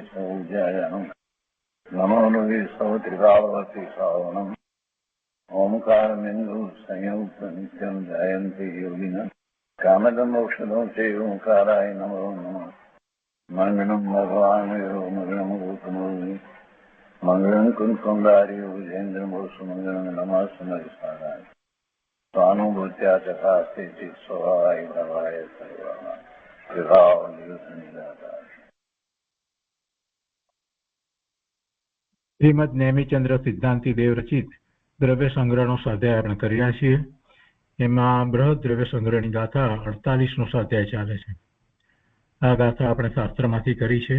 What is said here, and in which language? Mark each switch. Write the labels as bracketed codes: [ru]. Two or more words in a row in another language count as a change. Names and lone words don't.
[sa] सौज्यायानं नमो लोये सौत्रिकावती सावनं ओंकारमिन्दु संयुक्त नित्यं जयन्ति योगिनः कामदं मोक्षदं चैव ओंकाराय नमो नमः मङ्गलं भगवान् यो मङ्गलं गौतमोऽग्नि मङ्गलं कुञ्कुण्डार्यो विजेन्द्रमोसुमङ्गलं नमः सुमरिसाराय स्वानुभूत्या तथास्ति स्वभावाय भवाय सर्वाः विभाव निरसनिदाता। [gu] શ્રીમદ નેમિચંદ્ર સિદ્ધાંતિ દેવ રચિત દ્રવ્ય સંગ્રહનો સ્વાધ્યાય આપણે કર્યા છીએ. એમાં બૃહદ દ્રવ્ય સંગ્રહની ગાથા 48નો સ્વાધ્યાય ચાલે છે. આ ગાથા આપણે શાસ્ત્રમાંથી કરી છે.